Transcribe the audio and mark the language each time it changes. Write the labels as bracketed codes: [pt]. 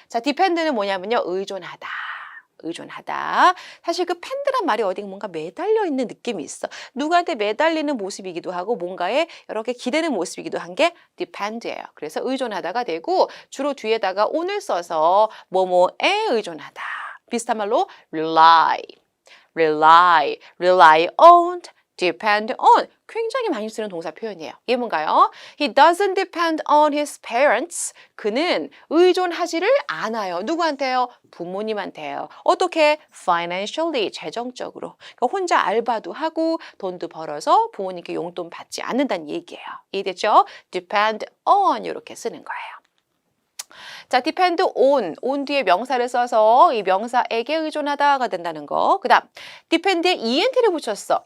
[ko] 자, depend는 뭐냐면요. 의존하다. 의존하다. 사실 그 펜드란 말이 어디 뭔가 매달려 있는 느낌이 있어. 누구한테 매달리는 모습이기도 하고 뭔가에 이렇게 기대는 모습이기도 한 게 depend예요. 그래서 의존하다가 되고 주로 뒤에다가 on을 써서 뭐뭐에 의존하다. 비슷한 말로 [en] rely, rely, rely on, depend on. [ko] 굉장히 많이 쓰는 동사 표현이에요. 이게 뭔가요? [en] He doesn't depend on his parents. [ko] 그는 의존하지를 않아요. 누구한테요? 부모님한테요. 어떻게? Financially, 재정적으로. 그러니까 혼자 알바도 하고 돈도 벌어서 부모님께 용돈 받지 않는다는 얘기예요. 이해됐죠? Depend on 이렇게 쓰는 거예요. 자, [en] depend on [ko] 뒤에 명사를 써서 이 명사에게 의존하다가 된다는 거. 그 다음, depend에 ent를 붙였어.